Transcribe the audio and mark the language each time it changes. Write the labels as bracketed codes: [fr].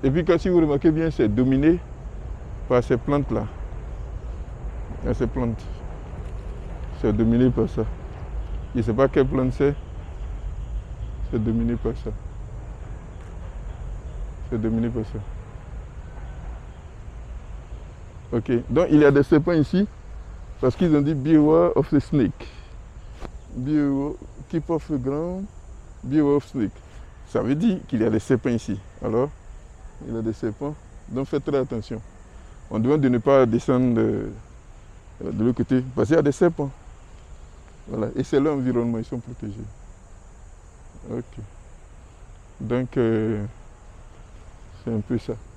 [fr] Et puis, si vous remarquez bien, c'est dominé par ces plantes-là. Ces plantes. C'est dominé par ça. Je ne sais pas quelle plante c'est. C'est dominé par ça. C'est dominé par ça. Ok. Donc, il y a des serpents ici. Parce qu'ils ont dit [en] beware of the snake. Beware, keep off the ground. Beware of snake. [fr] Ça veut dire qu'il y a des serpents ici. Alors, il y a des serpents. Donc, faites très attention. On demande de ne pas descendre de l'autre côté. Parce qu'il y a des serpents. Voilà. Et c'est l'environnement, ils sont protégés. Ok. Donc, c'est un peu ça.